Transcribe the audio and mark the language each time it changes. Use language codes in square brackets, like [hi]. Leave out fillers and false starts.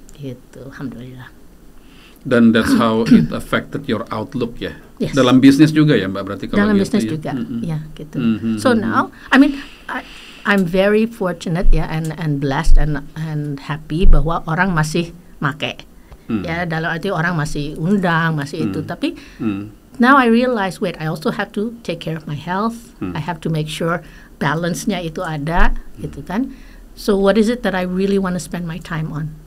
[id] Gitu. Alhamdulillah. Dan [en] that's how it affected your outlook [id] ya. [en] Yes. [id] Dalam bisnis juga ya, Mbak, berarti kalau dalam gitu bisnis ya. juga, ya gitu. [en] So now, I mean, I'm very fortunate ya and blessed and happy [id] bahwa orang masih make. Ya, dalam arti orang masih undang, masih itu. Tapi [en] now I realize, wait, I also have to take care of my health. I have to make sure balance-nya [id] itu ada, gitu kan. [en] So what is it that I really want to spend my time on?